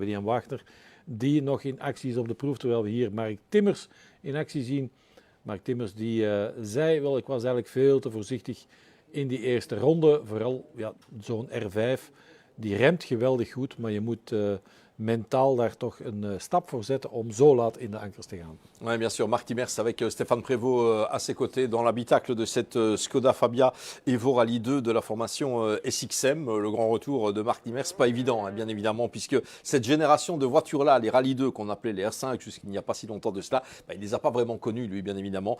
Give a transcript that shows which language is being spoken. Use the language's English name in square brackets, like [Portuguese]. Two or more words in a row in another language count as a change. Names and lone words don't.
[Dutch] William Wagner die nog in actie is op de proef. Terwijl we hier Mark Timmers in actie zien. Mark Timmers die zei wel, ik was eigenlijk veel te voorzichtig in die eerste ronde. Vooral zo'n R5. Die remt geweldig goed, maar je moet mentaal daar toch een stap voor zetten om zo laat in de ankers te gaan. [French] Oui, bien sûr. Marc Timmers avec Stéphane Prévost à ses côtés dans l'habitacle de cette Skoda Fabia Evo Rally 2 de la formation SXM. Le grand retour de Marc Timmers, pas évident, bien évidemment, puisque cette génération de voitures-là, les Rally 2 qu'on appelait les R5 jusqu'il n'y a pas si longtemps de cela, il ne les a pas vraiment connus, lui, bien évidemment.